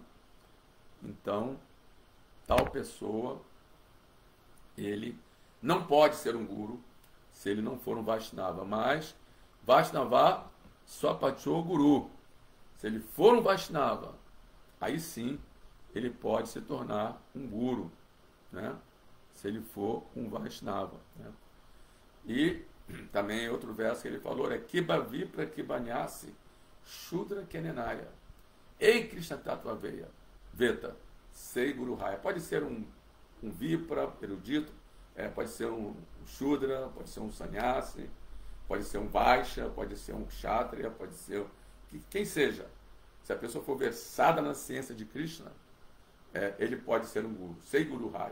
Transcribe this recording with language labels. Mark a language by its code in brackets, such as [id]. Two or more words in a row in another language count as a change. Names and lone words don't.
[pt] Então, tal pessoa, ele não pode ser um guru se ele não for um Vaishnava, mas [sa] वैष्णवः श्वपचो गुरुः. [pt] Se ele for um Vaishnava, aí sim ele pode se tornar um guru, né? Se ele for um Vaishnava, né? [bn] E também outro verso que ele falou é কিবা বিপ্র কিবা ন্যাসী শূদ্র কেনে নয় যেই কৃষ্ণতত্ত্ব বেত্তা সেই গুরু হয়. [pt] Pode ser um Vipra erudito, pode ser um Shudra, pode ser um Sannyasi, pode ser um Vaishya, pode ser um Kshatriya, pode ser quem seja. Se a pessoa for versada na ciência de Krishna, ele pode ser um Guru, [bn] সেই গুরু হয়.